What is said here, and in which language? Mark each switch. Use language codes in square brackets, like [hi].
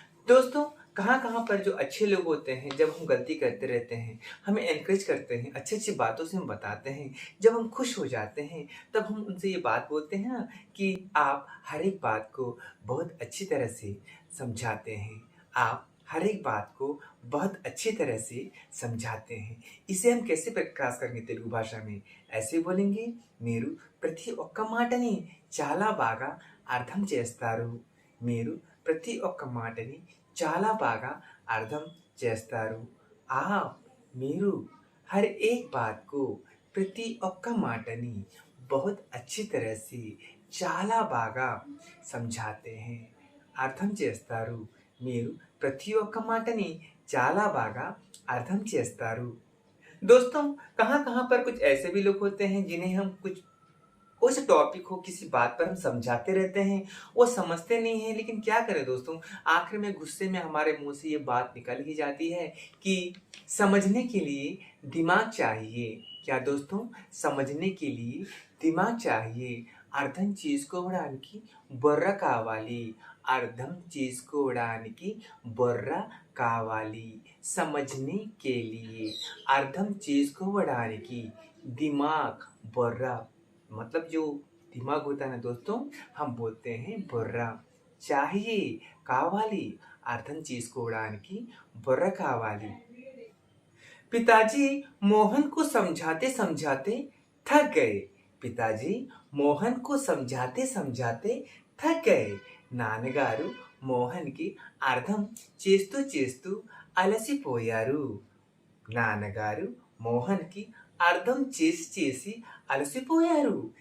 [hi] दोस्तों, कहाँ-कहाँ पर जो अच्छे लोग होते हैं, जब हम गलती करते रहते हैं, हमें एनकरेज करते हैं, अच्छी-अच्छी बातों से हम बताते हैं। जब हम खुश हो जाते हैं, तब हम उनसे ये बात बोलते हैं ना कि आप हर एक बात को बहुत अच्छी तरह से समझाते हैं। आप हर एक बात को बहुत अच्छी तरह से समझाते हैं। इसे हम कैसे प्रकाश करेंगे तेलुगु भाषा में? ऐसे बोलेंगे, [te] మీరు ప్రతి ఒక్క మాటని చాలా బాగా అర్థం చేస్తారు. మీరు ప్రతి ఒక్క మాటని చాలా బాగా అర్థం చేస్తారు. [hi] आप [te] మీరు [hi] हर एक बात को [te] ప్రతి ఒక్క మాటని [hi] बहुत अच्छी तरह से [te] చాలా బాగా [hi] समझाते हैं. [te] అర్థం చేస్తారు. మీరు ప్రతి ఒక్క మాటని చాలా బాగా అర్థం చేస్తారు. [hi] दोस्तों, कहाँ-कहाँ पर कुछ ऐसे भी लोग होते हैं जिन्हें हम कुछ टॉपिक हो, किसी बात पर हम समझाते रहते हैं, वो समझते नहीं हैं, लेकिन क्या करें दोस्तों, आखिर में गुस्से में हमारे मुँह से ये बात निकल ही जाती है कि समझने के लिए दिमाग चाहिए. क्या दोस्तों? समझने के लिए दिमाग चाहिए. [te] అర్థం చేసుకోవడానికి బుర్ర కావాలి. అర్థం చేసుకోవడానికి బుర్ర కావాలి. [hi] समझने के लिए [te] అర్థం చేసుకోవడానికి [hi] दिमाग [te] బుర్ర, [hi] मतलब जो दिमाग होता है ना दोस्तों, हम बोलते हैं బుర్ర. चाहिए [te] కావాలి, అర్థం చేసుకోవడానికి బుర్ర కావాలి. [hi] पिताजी मोहन को समझाते समझाते थक गए. पिताजी मोहन को समझाते समझाते थक गए. [te] నాన్నగారు మోహన్కి అర్థం చేస్తూ చేస్తూ అలసిపోయారు. నాన్నగారు మోహన్కి అర్థం చేసి చేసి అలసిపోయారు.